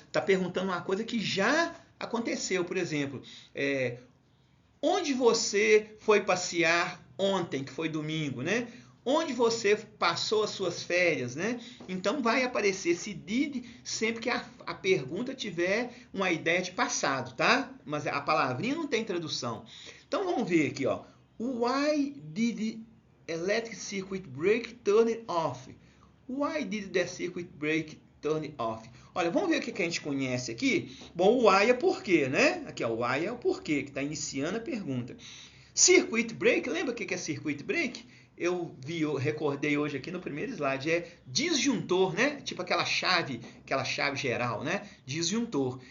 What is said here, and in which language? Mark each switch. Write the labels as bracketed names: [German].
[Portuguese] Está perguntando uma coisa que já aconteceu. Por exemplo, onde você foi passear ontem, que foi domingo, né? Onde você passou as suas férias, né? Então vai aparecer esse did sempre que a pergunta tiver uma ideia de passado, tá? Mas a palavrinha não tem tradução. Então vamos ver aqui, ó. [English] Why did the electric circuit break turn off? Why did the circuit break turn off? [Portuguese] Olha, vamos ver o que a gente conhece aqui. Bom, o why é porquê, né? Aqui, ó, o why é o porquê, que está iniciando a pergunta. Circuit break, lembra o que é circuit break? Eu recordei hoje aqui no primeiro slide, é disjuntor, né? Tipo aquela chave geral, né? Disjuntor.